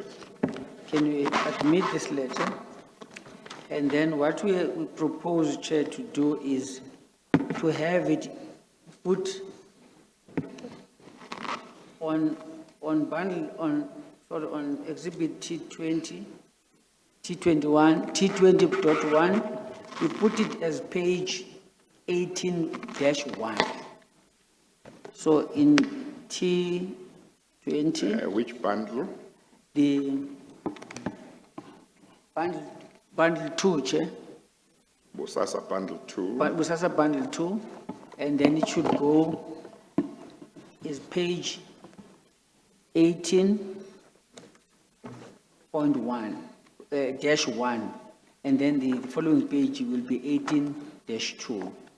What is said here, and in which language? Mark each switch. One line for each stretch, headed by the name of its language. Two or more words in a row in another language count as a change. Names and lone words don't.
English: can we admit this letter? And then what we propose, Chair, to do is to have it put on bundle, on exhibit T20, T21, T20.1, we put it as page 18-1. So in T20, Which bundle? the bundle 2, Chair, Bosasa bundle 2. Bosasa bundle 2, and then it should go, is page 18.1, dash 1, and then the following page will be 18-2.